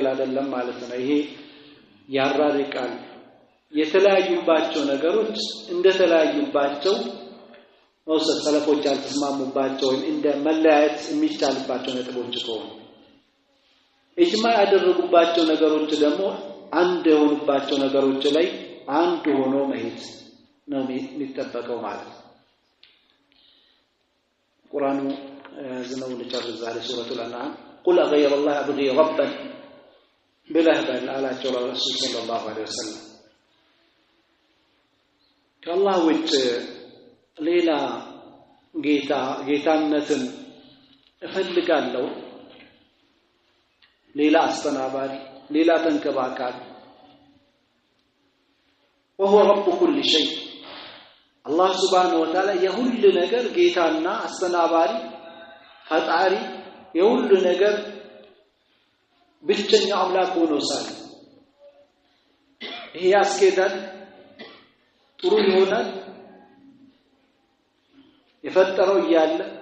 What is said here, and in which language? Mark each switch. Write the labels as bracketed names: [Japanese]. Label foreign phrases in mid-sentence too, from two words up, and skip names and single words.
[Amharic] አይደለም ማለት ነው ይሄ ያራርቃል የተለያዩባቸው ነገሮች እንደተለያዩባቸው ወሰት ሰለፎች አልተስማሙባቸው እንደ መለያየት የሚቻልባቸው ነጥቦች ከሆኑ ኢጅማዕ ያደረጉባቸው ነገሮች ደግሞ አንድ የሆኑባቸው ነገሮች ላይ አንድ ሆኖ መሄድ ነው የሚጠበቀው ማለት ቁርአኑ ዝነው ለጨርስ ዛሬ [Arabic] سورة الأنعام قل غير الله ابغي ربا بلهبل على رسول صلى الله عليه وسلم [Amharic] ከአላህ ውጭ ሌላ ጌታነትን እፈልጋለሁ ሌላ አስተናባሪ ሌላ ተንከባካቢ [Arabic] وهو رب كل شيء الله سبحانه وتعالى [Amharic] የሁሉ ነገር ጌታና አስተናባሪ ፈጣሪ የሁሉ ነገር ብቸኛ አምላክ ሆኖ ሳለ ይሄ ያስኬዳል ጥሩ ይሆናል የፈጠረው ይያለ